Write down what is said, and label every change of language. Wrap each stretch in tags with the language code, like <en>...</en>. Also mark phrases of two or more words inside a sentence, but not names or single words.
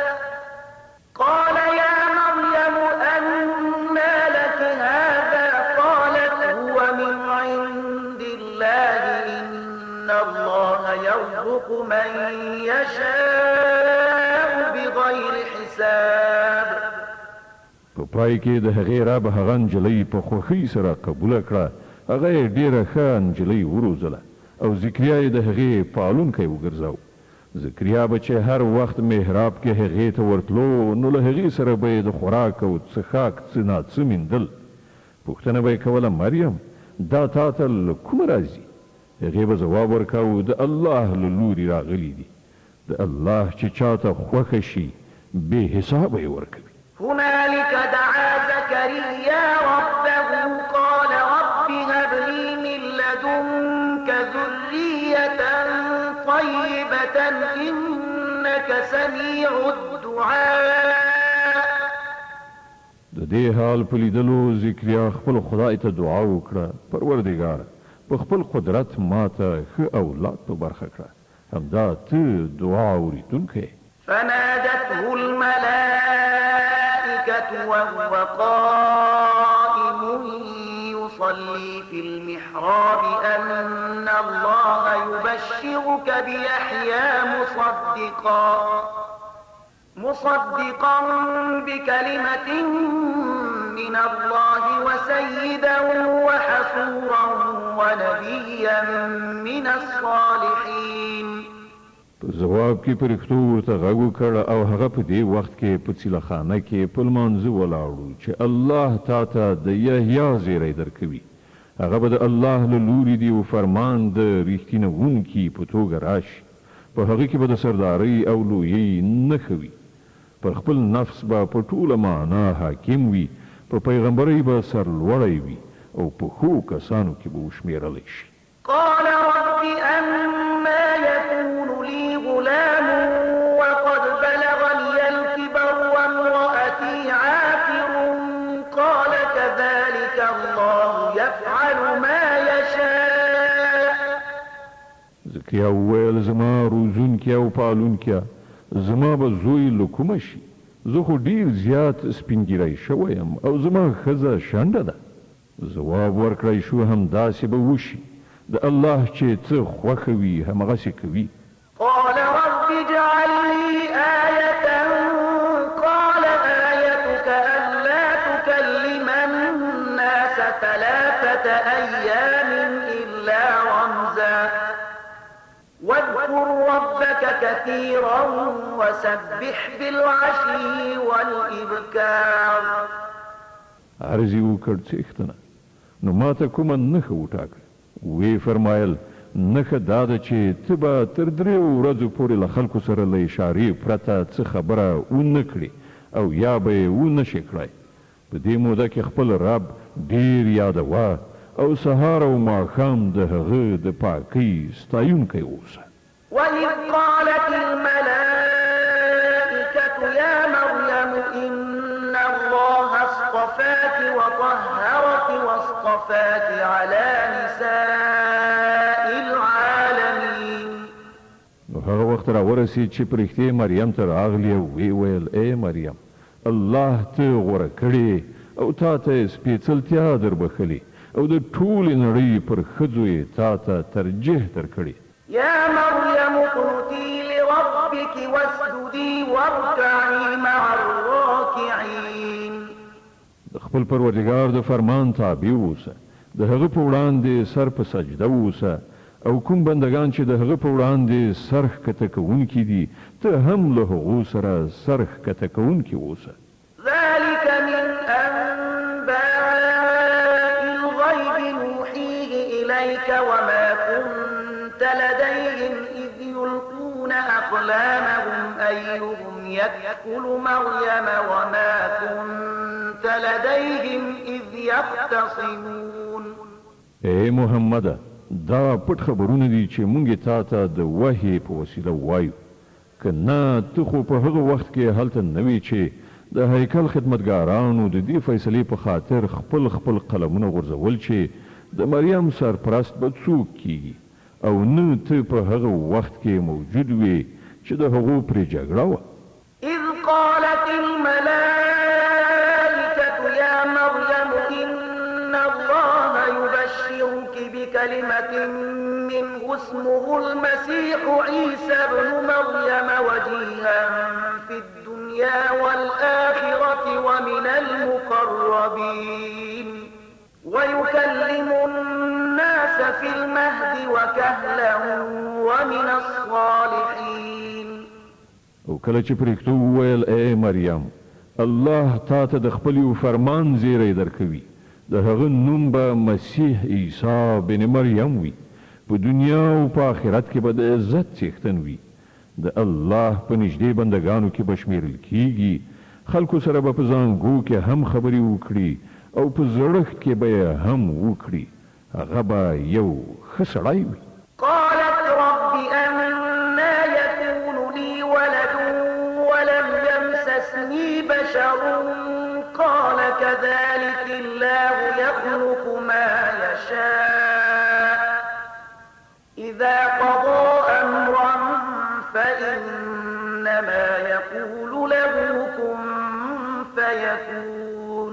<ar>قالت هو من عند الله إن الله يرزق من يشاء بغير حساب.</ar> <ps>په پای کې د هغې رب هغه نجلۍ په خوښۍ سره قبوله کړه. هغه یې ډېره ښه نجلۍ وروزله او ذکریا یې د هغې پالونکی وګرځاو. ذکریا به چې هر وخت محراب کې هغې ته ورتلو نو له هغې سره به یې د خوراک او څښاک څه ناڅه میندل. پوښتنه به یې کوله مریم دا تا ته له کومه راځي؟ هغې به ځواب ورکاوه د الله له لورې راغلي دي. د الله چې چاته خوښه شي بې حسابه یې ورکوي.</ps> <ar>هنالك دعا زكريا ربه قال رب هب لي من لدنك ذرية طيبة إنك سميع الدعاء.</ar> <ps>د دې حال په لیدلو ذکریا خپل خدای ته دعا وکړه پروردګار په خپل قدرت ماته ښه اولاد په برخه کړه. همدا ته دعا اورېدونکی.</ps> <ar>فنادته الملائكة وهو قائم يصلي في المحراب أن الله يبشرك بيحيى مصدقا بكلمة من الله وسيدا وحصورا ونبيا من الصالحين.</ar> <ps>په جواب کې پرښتو ورته غږ وکړ او هغه په دې وخت کې په څیلخانه کې په لمانځه ولاړو چې الله تا ته د یحیی زیری درکوي. هغه به د الله له لورې دی او فرمان د رښتینهونکي په توګه راشي. په هغه کې به د سردارۍ او لویۍ نښه وي. پر خپل نفس به په ټوله معنا حاکم وي. په پیغمبرۍ به سرلوړی وي او په ښو کسانو کې به وشمېرلی شي.</ps> <ar>قال رب أنا يكون لي غلام وقد بلغني الكبر وامرأتي عاقر قال كذلك الله يفعل ما يشاء.</ar> <ps>ذکریا وویل زما روزونکي او پالونکي زما به زوی له کومه شي؟ زه خو ډېر زیات سپینګیری شوی یم او زما ښځه شنډه ده. ځواب ورکړی شو همداسې به وشي. د الله چې څه خوښه وي همغسې کوي.</ps> <ar>قال رب اجعل لي آية قال آيتك ألا تكلم الناس 3 أيام إلا رمزا واذكر ربك كثيرا وسبح بالعشي والإبكار.</ar> <ps>عرض یې وکړ څښتنه نو ماته کومه نښه وټاکه. وی فرمایل نښه دا ده چې ته به تر 3 ورځو پورې له خلکو سره له اشارې پرته څه خبره ونه کړې او یا به یې ونه شې کړی. په دې موده کې خپل رب ډېر یادوه او سهار او ماښام د هغه د پاکۍ ستایونکی اوسه.</ps> <ar>وإذ قالت الملائكة يا مريم إن الله اصطفاك وطهرك واصطفاك على نساء العالمين.</ar> <ps>نو هغه وخت راورسید چې پرښتې مریم ته راغلې او ویې ویل ای مریم الله ته غوره کړې او تا ته سپېڅلتیا دربښلې او د ټولې نړۍ پر ښځو یې تا ته ترجیح درکړې.</ps> <ar>يا مريم اقنتي لربك واسجدي واركعي مع الراكعين.</ar> <ps>د خپل پروردګار د فرمان تابع اوسه. د هغه په وړاندې سر په سجده اوسه او کوم بندگان چې د هغه په وړاندې سر ښکته کوونکي دي ته هم له هغو سره سر ښکته کوونکي اوسه.</ps> <ar>ذلك من أنباء الغيب نوحيه إليك وما كنت لديهم إذ يلقون أقلامهم أيهم يكفل مريم وما كنت لديهم إذ يختصمون.</ar> <ps>اے محمد، دا پټ خبرونه دي چې مونږ تا ته د وحی په وسیله وایو. که نه ته خو په هغه وخت کې هلته نه وي چې د هیکل خدمتګارانو د دې فیصلې په خاطر خپل قلمونه غورځول چې د مریم سرپرست به څوک کیږي، او نه ته په هغه وخت کې موجود وي چې د هغو پرې جګړه وه.</ps> <ar>إذ قالت الملائكة يا مريم إن الله يبشرك بكلمة منه اسمه المسيح عيسى ابن مريم وجيها في الدنيا والآخرة ومن المقربين ويكلم الناس في المهد وكهلا ومن الصالحين.</ar> <ps>او کله چې پرېښتو وویل اے مریم، الله تا ته د خپل یو فرمان زیری درکوي، د هغه نوم به مسیح عیسی بن مریم وي، په دنیا او په آخرت کې به د عزت څښتن وي، د الله په نږدې بندګانو کې به شمیرل کیږي، خلکو سره به په زانګو کې هم خبرې وکړي او په زړښت کې به یې هم وکړي، هغه به یو ښه سړی وي.</ps> <ar>قالت رب أنا يكون لي ولد ولم يمسسني بشر قال كذلك الله يخلق ما يشاء إذا قضى أمرا فإنما يقول له كن فيكون.</ar>